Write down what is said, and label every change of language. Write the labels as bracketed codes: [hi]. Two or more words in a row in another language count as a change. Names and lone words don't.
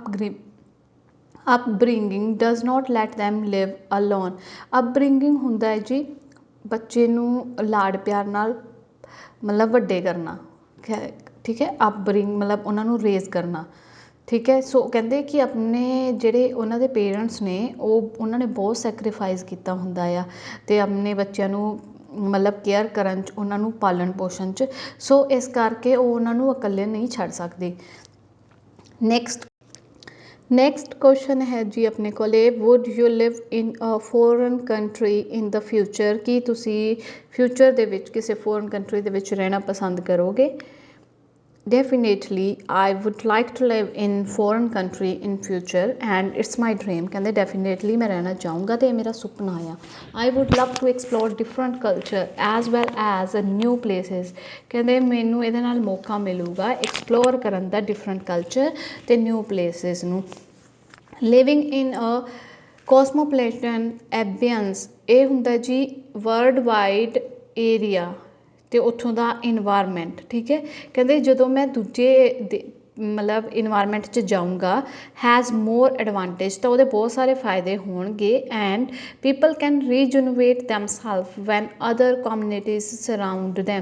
[en] upbringing does not let them live alone [pa] ਅਪਬ੍ਰਿੰਗਿੰਗ ਹੁੰਦਾ ਹੈ ਜੀ ਬੱਚੇ ਨੂੰ ਲਾਡ ਪਿਆਰ ਨਾਲ ਮਤਲਬ ਵੱਡੇ ਕਰਨਾ ਠੀਕ ਹੈ ਅਪਬ੍ਰਿੰਗ ਮਤਲਬ ਉਹਨਾਂ ਨੂੰ ਰੇਜ਼ ਕਰਨਾ ਠੀਕ ਹੈ ਸੋ ਕਹਿੰਦੇ ਕਿ ਆਪਣੇ ਜਿਹੜੇ ਉਹਨਾਂ ਦੇ ਪੇਰੈਂਟਸ ਨੇ ਉਹਨਾਂ ਨੇ ਬਹੁਤ ਸੈਕਰੀਫਾਈਸ ਕੀਤਾ ਹੁੰਦਾ ਆ ਅਤੇ ਆਪਣੇ ਬੱਚਿਆਂ ਨੂੰ ਮਤਲਬ ਕੇਅਰ ਕਰਨ 'ਚ ਉਹਨਾਂ ਨੂੰ ਪਾਲਣ ਪੋਸ਼ਣ 'ਚ ਸੋ ਇਸ ਕਰਕੇ ਉਹ ਉਹਨਾਂ ਨੂੰ ਇਕੱਲੇ ਨਹੀਂ ਛੱਡ ਸਕਦੇ [en] next question [pa] ਹੈ ਜੀ ਆਪਣੇ ਕੋਲ [en] would you live in a foreign country in the future [pa] ਕੀ ਤੁਸੀਂ ਫਿਊਚਰ ਦੇ ਵਿੱਚ ਕਿਸੇ [en] foreign country [pa] ਦੇ ਵਿੱਚ ਰਹਿਣਾ ਪਸੰਦ ਕਰੋਗੇ [en] Definitely, I would like to live in foreign country in future and it's my dream। [pa] ਕਹਿੰਦੇ definitely [hi] मैं रहना चाहूँगा [pa] ਤੇ ਇਹ ਮੇਰਾ ਸੁਪਨਾ ਆ। [en] I would love to explore different culture as well as new places। [pa] ਕਹਿੰਦੇ ਮੈਨੂੰ ਇਹਦੇ ਨਾਲ ਮੌਕਾ ਮਿਲੂਗਾ explore ਕਰਨ ਦਾ [en] different culture [pa] ਤੇ [en] new places [pa] ਨੂੰ। [en] Living in a cosmopolitan ambience [pa] ਇਹ ਹੁੰਦਾ ਜੀ [en] world wide area [pa] ਤੇ ਉੱਥੋਂ ਦਾ ਇਨਵਾਇਰਮੈਂਟ। ਠੀਕ ਹੈ, ਕਹਿੰਦੇ ਜਦੋਂ ਮੈਂ ਦੂਜੇ ਮਤਲਬ ਇਨਵਾਇਰਮੈਂਟ 'ਚ ਜਾਊਂਗਾ [en] has more advantage [pa] ਤਾਂ ਉਹਦੇ ਬਹੁਤ ਸਾਰੇ ਫਾਇਦੇ ਹੋਣਗੇ [en] and people can rejuvenate themselves when other communities surround them.